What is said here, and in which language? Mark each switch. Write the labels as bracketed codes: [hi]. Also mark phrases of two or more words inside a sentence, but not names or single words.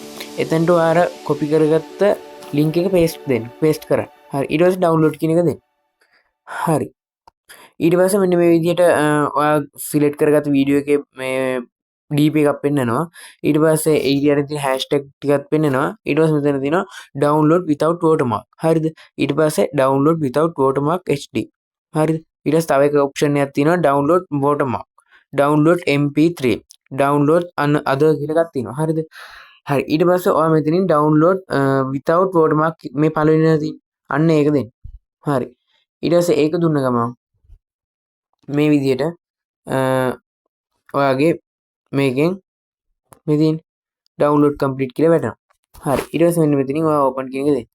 [si] එතනට ඔයාලා කොපි කරගත්ත link එක paste කරන්න. හරි. ඊට පස්සේ download කියන එක දෙන්න. හරි. ඊට පස්සේ මෙන්න මේ විදිහට ඔයා select කරගත්ත වීඩියෝ එකේ මේ DP එකක් පෙන්නනවා. ඊට පස්සේ ඒරියාවේ තියෙන hashtag ටිකක් පෙන්නනවා. ඊට පස්සේ මෙතන තියෙනවා [en] download without watermark. [si] හරිද? ඊට පස්සේ [en] download without watermark HD. හරිද? [si] ඊට පස්සේ තව එක option එකක් තියෙනවා [en] download watermark. download MP3. download other [si] කියලා එකක් තියෙනවා. හරිද? හරි. ඊට පස්සේ ඔයා මෙතනින් [en] download without watermark [si] මේ පළවෙනි එක තියෙන. අන්න ඒක දෙන්න. හරි. ඊට පස්සේ ඒක දුන්න ගමන් මේ විදිහට ඔයාගේ මේකෙන් මෙතින් [en] download complete [si] කියලා වැටෙනවා. හරි. ඊට පස්සේ මෙන්න මෙතනින් ඔයා ඕපන් කියන එක දෙන්න.